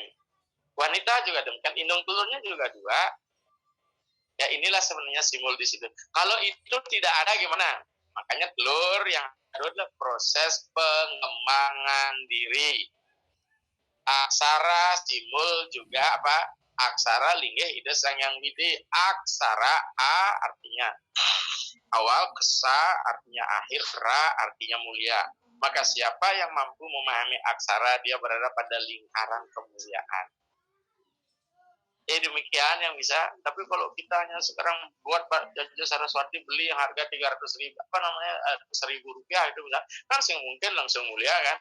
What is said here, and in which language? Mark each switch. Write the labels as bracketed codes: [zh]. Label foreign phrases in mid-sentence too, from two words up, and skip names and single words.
[id] Wanita juga demikian, indung telurnya juga 2. Ya inilah sebenarnya simbol di situ. Kalau itu tidak ada gimana? Makanya telur yang adalah proses pengembangan diri. Aksara simbol juga apa? Aksara [ban] linggih ide sang yang widi. [id] Aksara a artinya awal, kesa artinya akhir, ra artinya mulia. Maka siapa yang mampu memahami aksara, dia berada pada lingkaran kemuliaan. Demikian yang bisa. Tapi kalau kita hanya sekarang buat Jaja Saraswati beli yang harga 300.000, Rp1.000 itu bisa, langsung mungkin langsung mulia kan.